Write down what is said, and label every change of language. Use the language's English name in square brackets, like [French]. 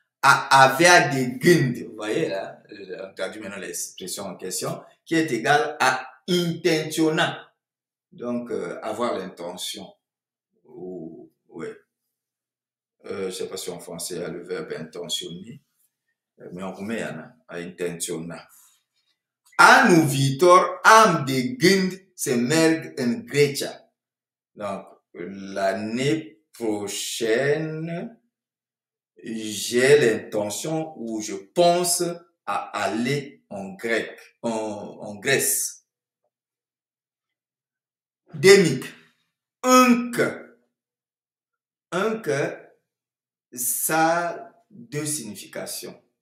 [French] À [Romanian] avea de gând, [French] vous voyez là, on traduit maintenant l'expression en question, qui est égal à intentiona. Donc, avoir l'intention. Ouais. Je sais pas si en français il y a le verbe intentionner, mais en roumain il y en a, à intentiona. [Romanian] Anul viitor am de gând să merg în Grecia. [French] Donc, l'année prochaine, j'ai l'intention ou je pense à aller en Grèce. Demic, încă, ça a deux significations.